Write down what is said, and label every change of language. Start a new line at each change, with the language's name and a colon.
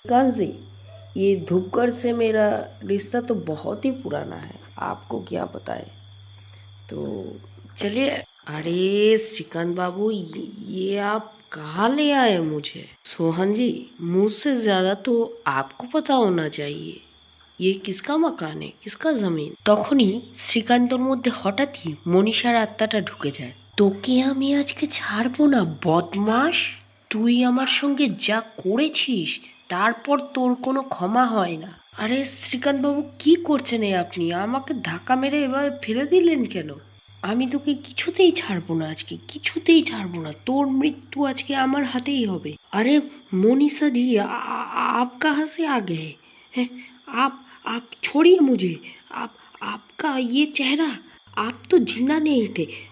Hindi: कान जी, ये धूपगढ़ से मेरा रिश्ता तो बहुत ही पुराना है, आपको क्या बताए। तो चलिए। अरे श्रीकांत बाबू, ये आप कहाँ ले आए मुझे? सोहन जी, मुझसे ज्यादा तो आपको पता होना चाहिए ये किसका मकान है, किसका जमीन।
Bangla: তখনই শ্রীকান্তর মধ্যে হঠাৎই মনীষার আত্মাটা ঢুকে যায়। তোকে আমি আজকে ছাড়বো না বদমাস। তুই আমার সঙ্গে যা করেছিস তারপর তোর কোনো ক্ষমা হয় না। আরে শ্রীকান্ত বাবু, কি করছেন আপনি? আমাকে ধাক্কা মেরে এভাবে ফেলে দিলেন কেন? আমি তোকে কিছুতেই ছাড়বো না, আজকে কিছুতেই ছাড়বো না। তোর মৃত্যু আজকে আমার হাতেই হবে।
Hindi: अरे मोनिसा जी, आप कहाँ से आ गए हैं? आप छोड़िए मुझे। आप आपका ये चेहरा, आप तो जिंदा नहीं थे।